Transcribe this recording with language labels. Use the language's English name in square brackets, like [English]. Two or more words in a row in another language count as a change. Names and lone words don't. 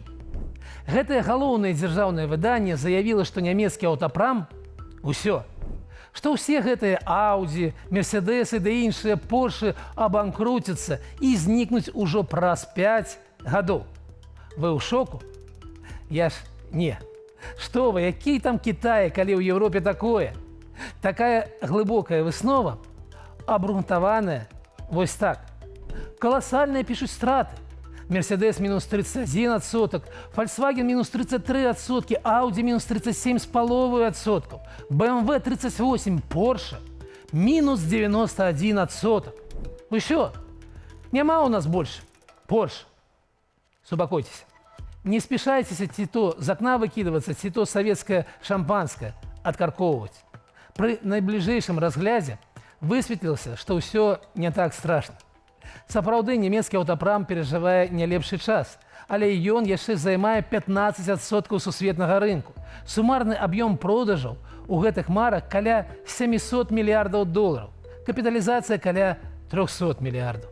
[Belarusian] Гэтае галоўнае дзяржаўнае выданне заявіла, што нямецкі аўтапрам усё, што ўсе гэтыя Ауді, Мерседесы ды іншыя Поршы абанкруцяцца і знікнуць ужо праз 5 гадоў. Вы ў шоку? Я ж не. Што вы, які там Кітай, калі ў Еўропе такое? Такая глыбокая выснова, абгрунтаваная вось так. [Russian] Колоссальные пишут страты. Мерседес минус 31%, Volkswagen минус 33%, Audi минус 37,5%, BMW 38%, Porsche минус 91%. [Ukrainian] Вы що? Нема [Russian] у нас больше Porsche. Успокойтесь. Не спешайтесь ці то з окна выкидываться, ці то советское шампанское откарковывать. [Belarusian] При найближэйшым разгляде высветлілася, што ўсё не так страшна. Сапраўды, нямецкі аўтапрам перажывае не лепшы час, але ён яшчэ займае 15% сусветнага рынку. Сумарны аб'ём продажаў у гэтых марак каля 700 мільярдаў долараў, капіталізацыя каля 300 мільярдаў.